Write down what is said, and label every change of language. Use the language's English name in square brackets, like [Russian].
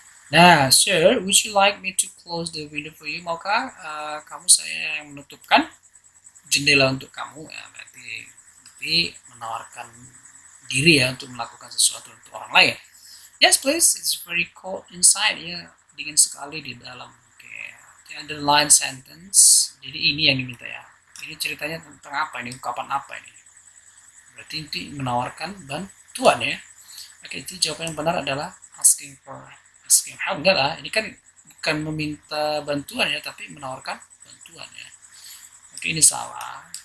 [English] Nah, sir, would you like me to close the window for you? [Indonesian] Maukah kamu saya yang menutupkan jendela untuk kamu? Ya, berarti menawarkan diri ya untuk melakukan sesuatu untuk orang lain. [English] Yes, please. It's very cold inside [Indonesian] ya, dingin sekali di dalam. Oke, [English] the underline sentence. [Indonesian] Jadi ini yang diminta ya. Ini ceritanya tentang apa ini? Ungkapan apa ini? Berarti itu menawarkan bantuan ya. Oke, itu jawaban yang benar adalah asking help. Enggak lah, ini kan bukan meminta bantuan ya, tapi menawarkan bantuan ya. Oke, ini salah.